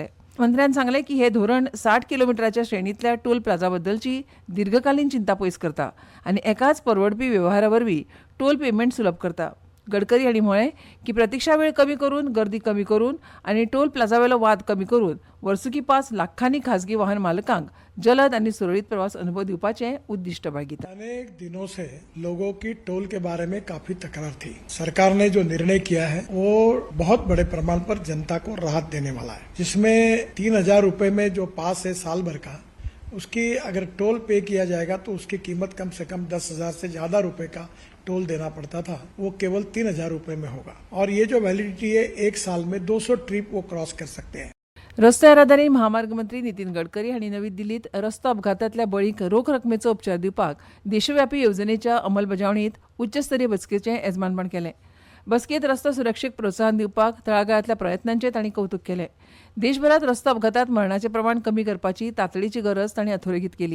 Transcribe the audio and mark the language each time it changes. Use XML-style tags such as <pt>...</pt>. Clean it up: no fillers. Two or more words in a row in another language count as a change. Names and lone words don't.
<kok>मंत्र्यान सांगलें की हे धोरण 60 किलोमिटराच्या श्रेणींतल्या टोल प्लाझा बद्दलची दीर्घकालीन चिंता पयस करता आनी एकाच परवडपी वेव्हारा वरवीं टोल पेमेंट सुलभ करता. गडकरी हांणी म्हळें की प्रतीक्षा वेळ कमी करून, गर्दी कमी करून आनी टोल प्लाझावेलो वाद कमी करून वर्सुकी पास लाखांनी खाजगी वाहन मालकांक जलद आनी सुरळीत प्रवास अनुभव दिवपाचें उद्दिष्ट बाळगिता.</kok> <hi>अनेक दिनों से लोगों की टोल के बारे में काफी तकरार थी. सरकार ने जो निर्णय किया है वो बहुत बड़े प्रमाण पर जनता को राहत देने वाला है, जिसमें 3000 रुपए में जो पास है साल भर का, उसकी अगर टोल पे किया जाएगा तो उसकी कीमत कम से कम 10,000 से ज्यादा रुपए का टोल देना पड़ता था, वो केवल 3000 रुपए में होगा. और ये जो वैलिडिटी है 1 साल में 200 ट्रिप वो क्रॉस कर सकते हैं.</hi> <kok>रस्तो येरादारी महामार्ग मंत्री नितीन गडकरी हांणी नवी दिल्लीत रस्तो अपघातांतल्या बळींक रोख रकमेचो उपचार दिवपाक देशव्यापी येवजणेच्या अंमलबजावणीत उच्चस्तरीय बसकेचें येजमानपण केलें. बसकेंत रस्तो सुरक्षेक प्रोत्साहन दिवपाक तळागाळांतल्या प्रयत्नांचें तांणी कौतुक केलें. देशभरांत रस्तो अपघातांत मरणाचें प्रमाण कमी करपाची तातडीची गरज तांणी अधोरेखीत केली.</kok>